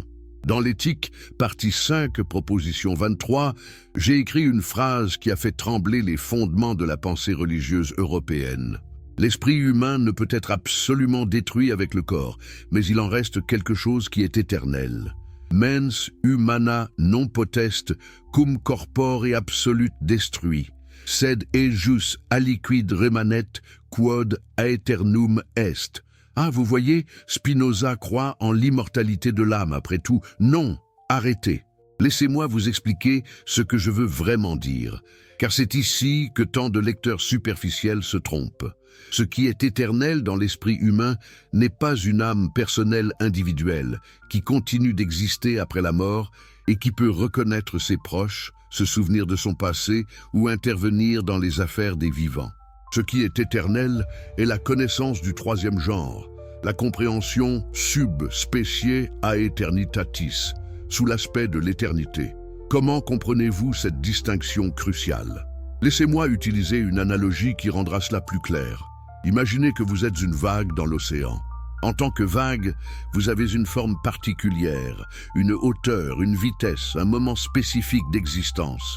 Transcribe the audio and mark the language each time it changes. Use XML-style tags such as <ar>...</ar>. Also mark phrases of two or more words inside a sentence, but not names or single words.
<fr>Dans l'éthique, partie 5, proposition 23, j'ai écrit une phrase qui a fait trembler les fondements de la pensée religieuse européenne. L'esprit humain ne peut être absolument détruit avec le corps, mais il en reste quelque chose qui est éternel.</fr> <la>Mens humana non potest cum corpore absolute destrui, sed ejus aliquid remanet quod aeternum est.</la> <fr>Ah, vous voyez, Spinoza croit en l'immortalité de l'âme après tout. Non, arrêtez. Laissez-moi vous expliquer ce que je veux vraiment dire, car c'est ici que tant de lecteurs superficiels se trompent. Ce qui est éternel dans l'esprit humain n'est pas une âme personnelle individuelle qui continue d'exister après la mort et qui peut reconnaître ses proches, se souvenir de son passé ou intervenir dans les affaires des vivants. Ce qui est éternel est la connaissance du troisième genre, la compréhension</fr> <la>sub specie aeternitatis,</la> <fr>sous l'aspect de l'éternité. Comment comprenez-vous cette distinction cruciale? Laissez-moi utiliser une analogie qui rendra cela plus clair. Imaginez que vous êtes une vague dans l'océan. En tant que vague, vous avez une forme particulière, une hauteur, une vitesse, un moment spécifique d'existence.</fr>